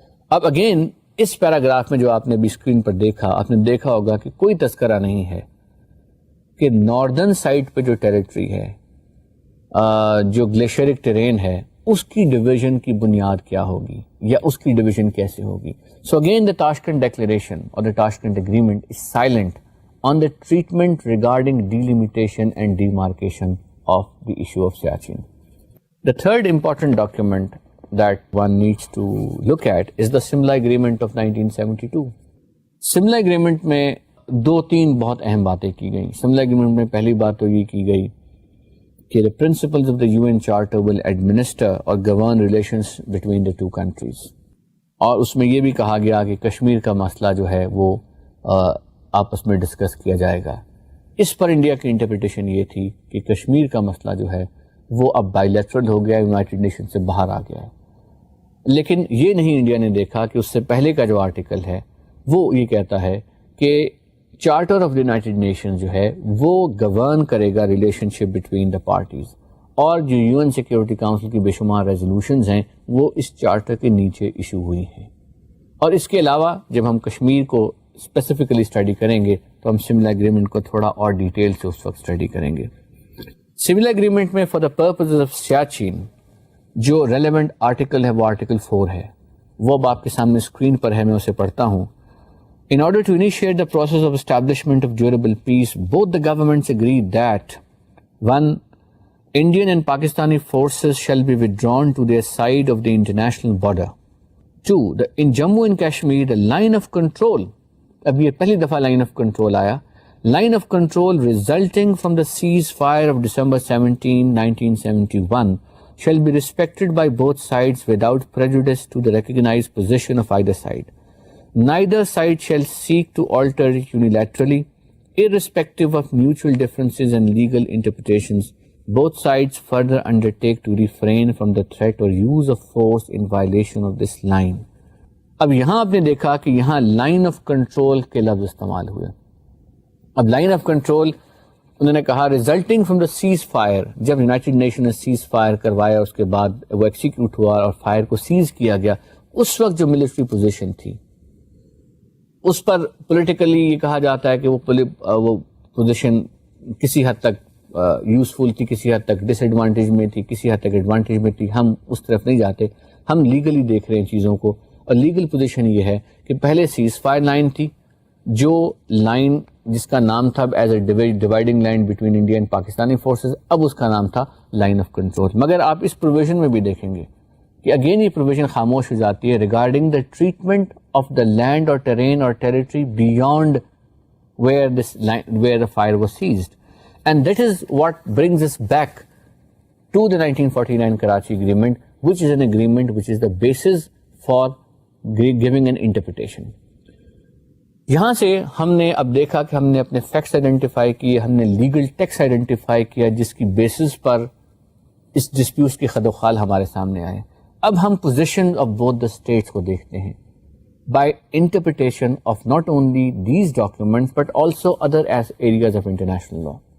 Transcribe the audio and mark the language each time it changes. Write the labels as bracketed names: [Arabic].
[Urdu] اب اگین اس پیراگراف میں جو آپ نے بھی اسکرین پر دیکھا، آپ نے دیکھا ہوگا کہ کوئی تذکرہ نہیں ہے کہ ناردرن سائڈ پہ جو ٹیریٹری ہے، جو گلیشیرک ٹیرین ہے، اس کی ڈویژن کی بنیاد کیا ہوگی یا اس کی ڈویژن کیسے ہوگی. [English] So again the Tashkent declaration اور the Tashkent agreement is silent on the treatment regarding delimitation and demarcation of the issue of Siachen. The third important document that one needs to look at is the Simla Agreement of 1972. [Urdu] Simla Agreement میں دو تین بہت اہم باتیں کی گئیں. [English] Simla Agreement [Urdu] میں پہلی بات تو یہ کی گئی کہ [English] the principles of the UN Charter will administer or govern relations between the two countries. [Urdu] اور اس میں یہ بھی کہا گیا کہ کشمیر کا مسئلہ جو ہے وہ آپس میں ڈسکس کیا جائے گا. اس پر انڈیا کی انٹرپریٹیشن یہ تھی کہ کشمیر کا مسئلہ جو ہے وہ اب بائی لیٹرل ہو گیا، یونائٹڈ نیشن سے باہر آ گیا ہے. لیکن یہ نہیں انڈیا نے دیکھا کہ اس سے پہلے کا جو آرٹیکل ہے وہ یہ کہتا ہے کہ charter of the United nation جو ہے وہ گورن کرے گا [English] relationship between the parties, [Urdu] اور جو یو این سیکورٹی کاؤنسل کی بے شمار ریزولوشنز ہیں وہ اس چارٹر کے نیچے ایشو ہوئی ہیں. اور اس کے علاوہ جب ہم کشمیر کو اسپیسیفکلی اسٹڈی کریں گے تو ہم سملا اگریمنٹ کو تھوڑا اور ڈیٹیل سے اس وقت اسٹڈی کریں گے. سملا اگریمنٹ میں [English] for the purpose of Siachen [Urdu] جو ریلیونٹ آرٹیکل ہے وہ آرٹیکل 4 ہے، وہ اب آپ کے سامنے اسکرین پر ہے، میں اسے پڑھتا ہوں. [English] In order to initiate the process of establishment of durable peace, both the governments agreed that 1. Indian and Pakistani forces shall be withdrawn to their side of the international border. 2. In Jammu and Kashmir, the line of control, [Urdu] اب یہ پہلی دفعہ line of control آیا، [English] line of control resulting from the ceasefire of December 17, 1971 shall be respected by both sides without prejudice to the recognized position of either side. Neither side shall seek to alter it unilaterally, irrespective of mutual differences and legal interpretations. Both sides further undertake to refrain from the threat or use of force in violation of this line. [Urdu] اب یہاں آپ نے دیکھا کہ یہاں line of control کے لفظ استعمال ہوئے. اب لائن آف کنٹرول انہوں نے کہا [English] resulting from the ceasefire, [Urdu] جب یونائٹڈ نیشن نے سیز فائر کروایا اس کے بعد وہ ایکسیکیوٹ ہوا اور فائر کو سیز کیا گیا، اس وقت جو ملٹری پوزیشن تھی اس پر پولیٹیکلی یہ کہا جاتا ہے کہ وہ پوزیشن کسی حد تک یوزفل تھی، کسی حد تک ڈس ایڈوانٹیج میں تھی، کسی حد تک ایڈوانٹیج میں تھی. ہم اس طرف نہیں جاتے، ہم لیگلی دیکھ رہے ہیں چیزوں کو. اور لیگل پوزیشن یہ ہے کہ پہلے سیز فائر لائن تھی، جو لائن جس کا نام تھا [English] as a dividing line between India and Pakistani forces, [Urdu] اب اس کا نام تھا لائن آف کنٹرول. مگر آپ اس پروویژن میں بھی دیکھیں گے کہ اگین یہ پروویژن خاموش ہو جاتی ہے [English] Regarding the treatment of the land اور terrain اور territory beyond where the fire was ceased. And that is what brings us back to the 1949 Karachi agreement which is an agreement which is the basis for giving an interpretation. [Urdu] یہاں سے ہم نے اب دیکھا کہ ہم نے اپنے فیکٹس آئیڈینٹیفائی کیے، ہم نے لیگل ٹیکسٹ آئیڈینٹیفائی کیا جس کی بیسس پر اس ڈسپیوٹس کی خد و خال ہمارے سامنے آئے. اب ہم [English] position of both the status [Urdu] کو دیکھتے ہیں [English] By interpretation of not only these documents but also other areas of international law.